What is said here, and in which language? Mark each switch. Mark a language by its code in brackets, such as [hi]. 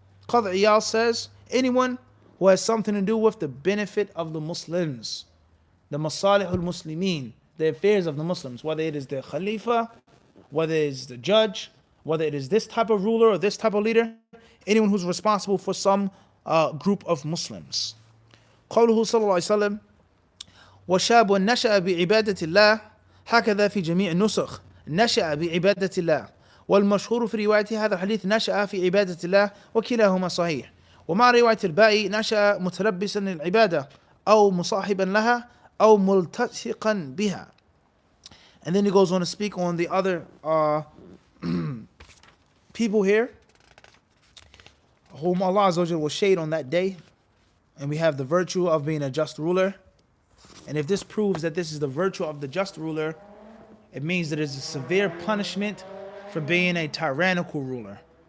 [en] Qadr Iyal says, anyone who has something to do with the benefit of the Muslims, the masalih al-Muslimin, the affairs of the Muslims, whether it is the Khalifa, whether it is the judge, whether it is this type of ruler or this type of leader, anyone who's responsible for some group of Muslims. [ar] قوله صلى الله عليه وسلم وشاب نشأ بعبادة الله هكذا في جميع النسخ نشأ بعبادة الله والمشهور في رواية هذا الحديث نشأ في عبادة الله وكلاهما صحيح ومع رواية الباء نشأ متلبسا للعبادة أو مصاحبا لها أو ملتصقا بها. [en] And then he goes on to speak on the other people here whom Allah Azza wa Jalla will shade on that day. And we have the virtue of being a just ruler. And if this proves that this is the virtue of the just ruler, it means that it's a severe punishment for being a tyrannical ruler.